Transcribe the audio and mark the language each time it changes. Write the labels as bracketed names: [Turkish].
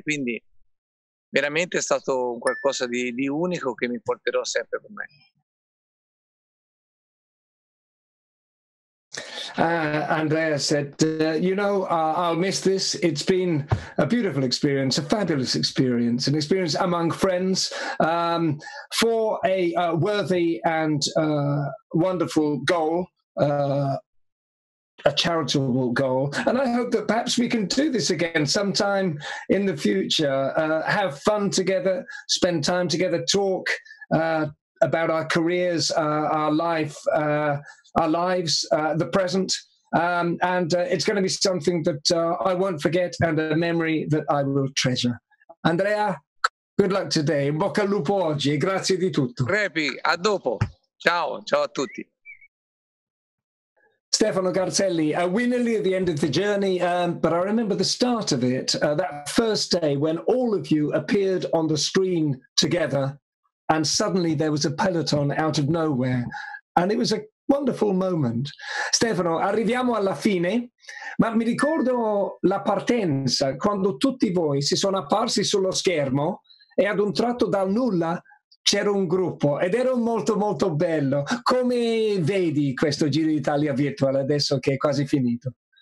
[Italian] Quindi veramente è stato un qualcosa di unico che mi porterò sempre con me. [English] Andrea said, I'll miss this. It's been a beautiful experience, a fabulous experience, an experience among friends, for a worthy and wonderful goal, a charitable goal. And I hope that perhaps we can do this again sometime in the future, have fun together, spend time together, talk about our careers, our life, our lives, the present. And it's going to be something that I won't forget and a memory that I will treasure. Andrea, good luck today. [Italian] In bocca al lupo oggi e grazie di tutto. Repi, a dopo. Ciao a tutti. [English] Stefano Garzelli, we're nearly at the end of the journey, but I remember the start of it, that first day when all of you appeared on the screen together and suddenly there was a peloton out of nowhere. And it was a wonderful moment. [Italian] Stefano, arriviamo alla fine, ma mi ricordo la partenza, quando tutti voi si sono apparsi sullo schermo e ad un tratto dal nulla c'era un gruppo ed era molto molto bello. Come vedi questo Giro d'Italia virtuale adesso che è quasi finito?